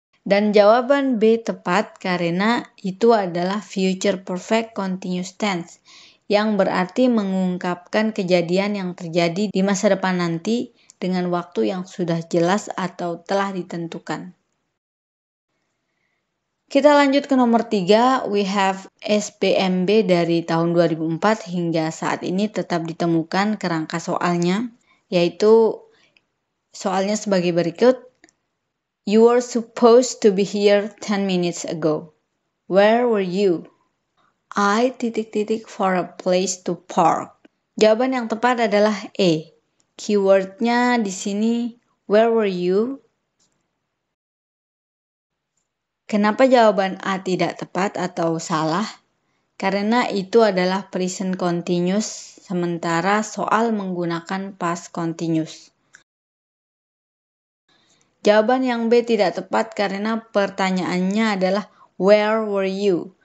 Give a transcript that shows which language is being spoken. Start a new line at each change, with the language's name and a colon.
Indonesian: Dan jawaban B tepat karena itu adalah future perfect continuous tense, yang berarti mengungkapkan kejadian yang terjadi di masa depan nanti dengan waktu yang sudah jelas atau telah ditentukan. Kita lanjut ke nomor 3,
English: we have
Indonesian: SPMB dari tahun 2004 hingga saat ini tetap ditemukan kerangka soalnya, yaitu soalnya sebagai berikut.
English: You were supposed to be here 10 minutes ago. Where were you? I ... for a place to park.
Indonesian: Jawaban yang tepat adalah E. Keywordnya di sini
English: where were you?
Indonesian: Kenapa jawaban A tidak tepat atau salah? Karena itu adalah present continuous, sementara soal menggunakan past continuous. Jawaban yang B tidak tepat karena pertanyaannya adalah
English: where were you?